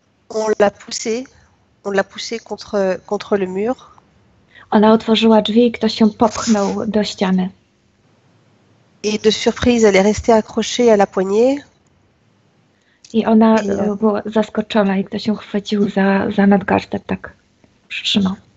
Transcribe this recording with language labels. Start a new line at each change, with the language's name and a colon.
French: On l'a poussée contre le mur.
Polish: Ona otworzyła drzwi i ktoś się popchnął do ściany.
French: Et de surprise, elle est restée accrochée à la poignée.
Polish: I ona była zaskoczona i ktoś ją chwycił za nadgarstek, tak przytrzymał.